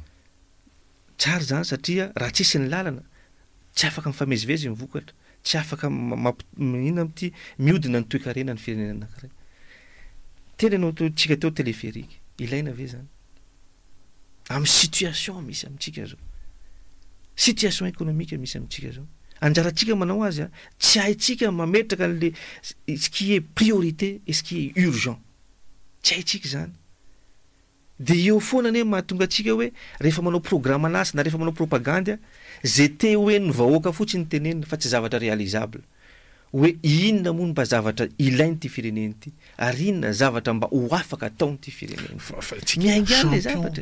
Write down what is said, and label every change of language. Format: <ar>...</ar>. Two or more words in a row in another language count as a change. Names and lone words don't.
<mg>tsara zany satria raha tsisy ny lalana tsy afaka mifamezivezy mivokatra tsy afaka inona amty miodina ny toe-karena ny firenena anankiray tena anao tsika teo téléphérique ilaina ve zany amin'ny situation misy amitsika zao</mg> <fr>situation économique</fr> <mg>misy amitsika zao anjaratsika manao azy tsy haitsika mametraka an'le</mg> <fr>ce qui est priorité et ce qui est urgent</fr> <mg>tsy haitsika zany de eo foana ane mahatonga atsika hoe rehefa manao programme anasy na rehefa manao propagande zay te hoe ny vahoaka fotsiny tenenina fa tsy zavatra réalisable hoe inona moa mba zavatra ilainy ty fireneny ty ary inona zavatra mba ho afaka ataony ty fireneny miaingany le zavatra</mg>